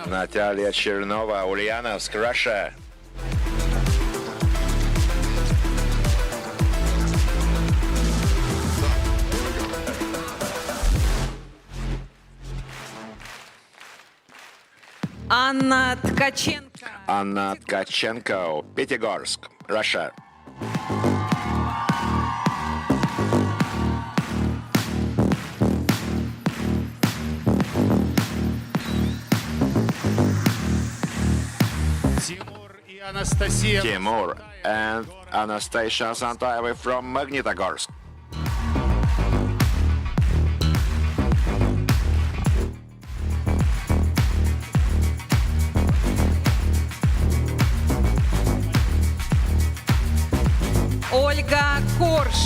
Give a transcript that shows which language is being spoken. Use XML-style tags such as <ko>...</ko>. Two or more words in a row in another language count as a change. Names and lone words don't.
<en>Natalia Chernova, Ulyanovsk, Russia.</en> <ru>Анна Ткаченко.</ru> <en>Anna Tkachenko, Pyatigorsk, Russia. Timur and Anastasia Santaeva from Magnitogorsk.</en> <ru>Ольга Корж.</ru>